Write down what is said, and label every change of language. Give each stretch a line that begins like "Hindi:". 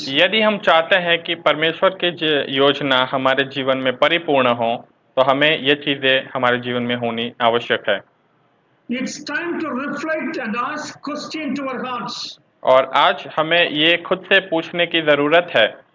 Hindi: यदि हम चाहते हैं कि परमेश्वर की योजना हमारे जीवन में परिपूर्ण हो तो हमें ये चीजें हमारे जीवन में होनी आवश्यक है।
English: It's time to reflect and ask question to our hearts.
Hindi: और आज हमें ये खुद से पूछने की जरूरत है